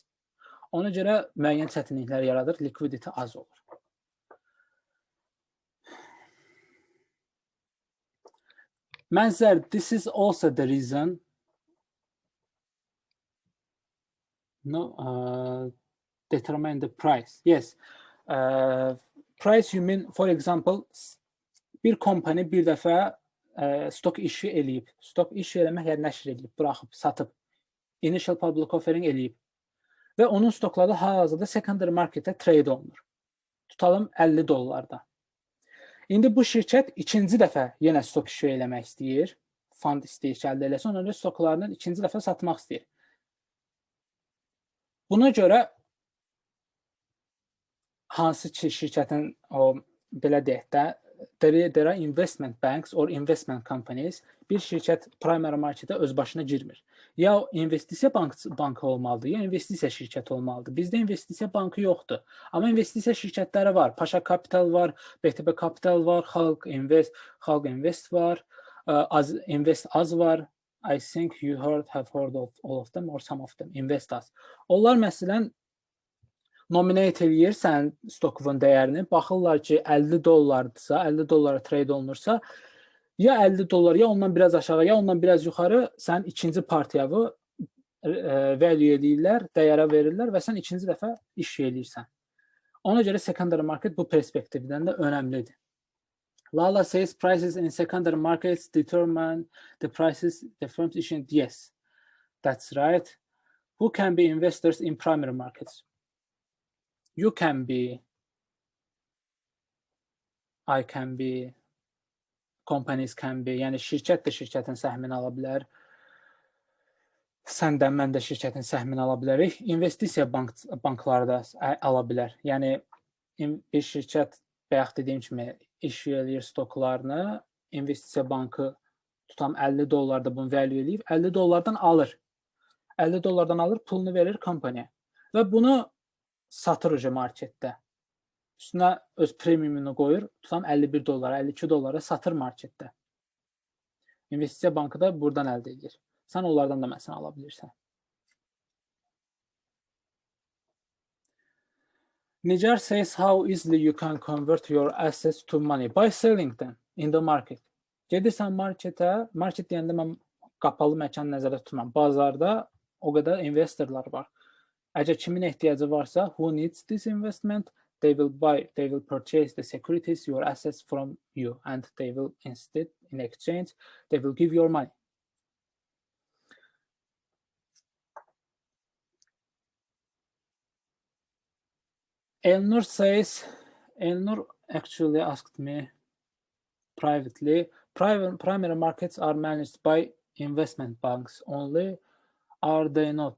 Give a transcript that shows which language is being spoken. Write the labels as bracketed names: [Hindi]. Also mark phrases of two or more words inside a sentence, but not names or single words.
[Azerbaijani] Ona görə müəyyən çətinliklər yaradır, liquidity az olur. Mənzər, [English] this is also the reason determine the price. Yes. Price you mean, for example, [Azerbaijani] bir kompani bir dəfə stok işi eləyib. Stok işi eləmək yəni nəşr eləyib, buraxıb, satıb. [English] Initial public offering [Azerbaijani] eləyib. Və onun stokları hal-hazırda [English] secondary marketdə trade [Azerbaijani] olunur. Tutalım $50. İndi bu şirkət ikinci dəfə yenə stok işi eləmək istəyir. Fund istəyir ki, əldə eləsin. Ona görə stoklarını ikinci dəfə satmaq istəyir. Buna görə hansı ki şirkətin o belə deyək də [English] there are investment banks or investment companies, [Azerbaijani] bir şirkət [English] primary marketə [Azerbaijani] öz başına girmir. Ya investisiya bankı olmalıdır, ya investisiya şirkəti olmalıdır. Bizdə investisiya bankı yoxdur. Amma investisiya şirkətləri var. Paşa Capital var, BTB Capital var, Xalq Invest var, Invest Az var. [English] I think you have heard of all of them or some of them. Invest Az. [Azerbaijani] Onlar məsələn nominate eləyir sənin stokun dəyərini. Baxırlar ki, $50-dırsa, $50 trade olunursa, ya $50, ya ondan biraz aşağı, ya ondan biraz yuxarı sən ikinci partiyanı value eləyirlər, dəyərə verirlər və sən ikinci dəfə iş eləyirsən. Ona görə [English] secondary market [Azerbaijani] bu perspektivdən də önəmlidir. [English] Lala says prices in secondary markets determine the prices the firms issue. Yes, that's right. Who can be investors in primary markets? You can be, I can be, companies can be. [Azerbaijani] Yəni şirkət də şirkətin səhmini ala bilər. Sən də, mən də şirkətin səhmini ala bilərik. İnvestisiya bankları da ala bilər. Yəni bir şirkət bayaq dediyim kimi issue eləyir stoklarını, investisiya bankı tutam $50 bunu value eləyib, $50 alır. $50 alır, pulunu verir kompaniya və bunu satır uca marketdə. Üstünə öz premiumunu qoyur, tutam $51, $52 satır marketdə. İnvestisiya bankı da buradan əldə edir. Sən onlardan da məsələn ala bilirsən. [English] Nigar says how easily you can convert your assets to money by selling them in the market. [Azerbaijani] Gedirsən marketə, market deyəndə mən qapalı məkan nəzərdə tutmam. Bazarda o qədər investorlar var. Əgər kimin ehtiyacı varsa, [English] who needs this investment, they will purchase the securities, your assets from you, and they will instead, in exchange, they will give your money. Elnur says, Elnur actually asked me privately, primary markets are managed by investment banks only, are they not?